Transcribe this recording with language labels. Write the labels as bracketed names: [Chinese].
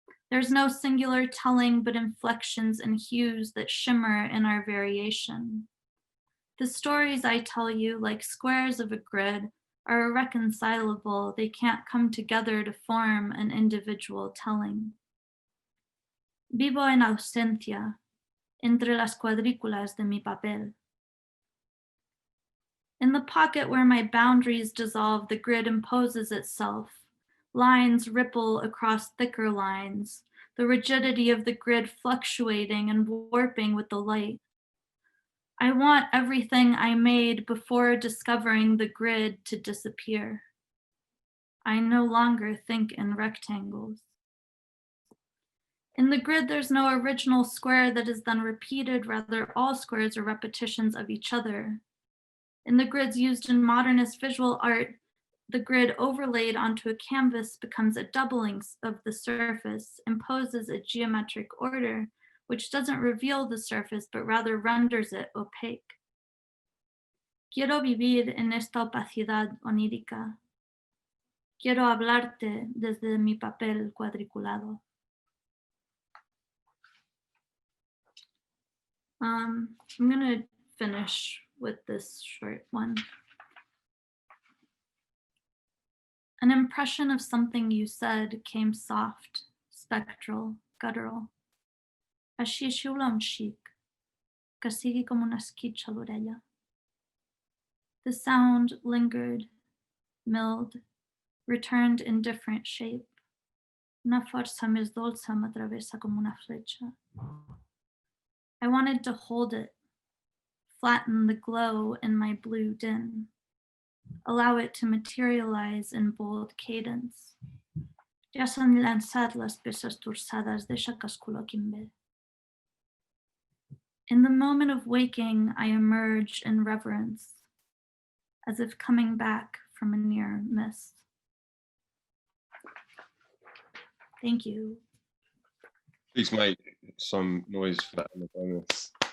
[English] There's no singular telling, but inflections and hues that shimmer in our variation. The stories I tell you, like squares of a grid, are irreconcilable. They can't come together to form an individual telling. [Spanish] Vivo en ausencia, entre las cuadrículas de mi papel. [English] In the pocket where my boundaries dissolve, the grid imposes itself. Lines ripple across thicker lines, the rigidity of the grid fluctuating and warping with the light. I want everything I made before discovering the grid to disappear. I no longer think in rectangles. In the grid, there's no original square that is then repeated, rather all squares are repetitions of each other. In the grids used in modernist visual art, the grid overlaid onto a canvas becomes a doubling of the surface, imposes a geometric order, which doesn't reveal the surface, but rather renders it opaque. [Spanish] Quiero vivir en esta opacidad onírica. Quiero hablarte desde mi papel cuadriculado. [English] I'm gonna finish with this short one. An impression of something you said came soft, spectral, guttural. [Catalan] Així xiula un xic, que sigui com un esquitx a l'orella. [English] The sound lingered, milled, returned in different shape. [Catalan] Una força més dolça m'atravessa com una fletxa. [English] I wanted to hold it, flatten the glow in my blue din, allow it to materialize in bold cadence. [Catalan] Ja s'han llançat les peces torçades, deixa que es col·loquin bé. [English] In the moment of waking, I emerge in reverence, as if coming back from a near miss. Thank you. Please make some noise for that in the bonus.